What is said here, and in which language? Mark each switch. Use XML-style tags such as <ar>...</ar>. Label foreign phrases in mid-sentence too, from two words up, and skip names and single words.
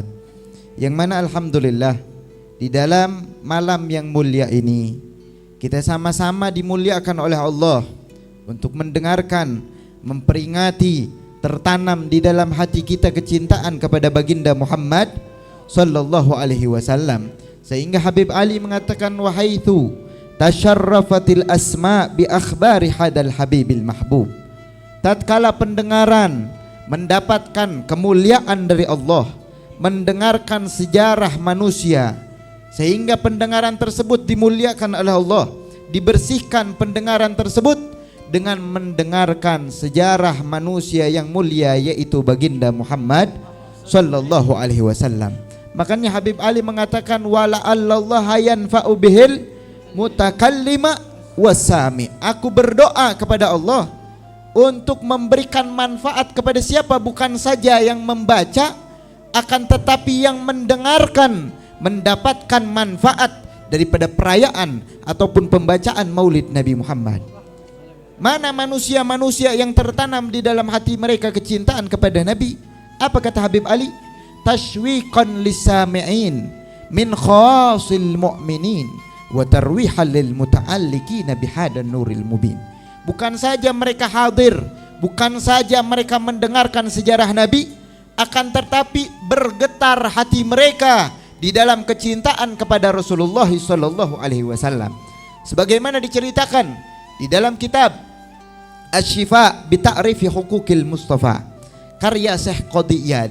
<id>Yang mana alhamdulillah di dalam malam yang mulia ini kita sama-sama dimuliakan oleh Allah untuk mendengarkan, memperingati, tertanam di dalam hati kita kecintaan kepada baginda Muhammad</id> <ar>صلى الله عليه وسلم.</ar> <id>Sehingga Habib Ali mengatakan,</id> <ar>وحيث تشرفت الأسماع بأخبار هذا الحبيب المحبوب.</ar> <id>Tatkala pendengaran mendapatkan kemuliaan dari Allah, mendengarkan sejarah manusia, sehingga pendengaran tersebut dimuliakan oleh Allah, dibersihkan pendengaran tersebut dengan mendengarkan sejarah manusia yang mulia, yaitu baginda Muhammad</id> <ar>صلى الله عليه وسلم.</ar> <id>Makanya Habib Ali mengatakan,</id> <ar>ولعل الله ينفع به المتكلم والسامع.</ar> <id>Aku berdoa kepada Allah untuk memberikan manfaat kepada siapa? Bukan saja yang membaca, akan tetapi yang mendengarkan mendapatkan manfaat daripada perayaan ataupun pembacaan maulid Nabi Muhammad. Mana manusia-manusia yang tertanam di dalam hati mereka kecintaan kepada Nabi? Apa kata Habib Ali?</id> <ar>تشويقا لسامعين من خاص المؤمنين وترويحا للمتعلقين بهذا النور المبين.</ar> <id>Bukan saja mereka hadir, bukan saja mereka mendengarkan sejarah Nabi, akan tetapi bergetar hati mereka di dalam kecintaan kepada Rasulullah</id> <ar>صلى الله عليه وسلم.</ar> <id>Sebagaimana diceritakan di dalam kitab Asy-Syifa bi Ta'rifi Huquqil Mustafa karya Syekh Qadhi Iyad.</id>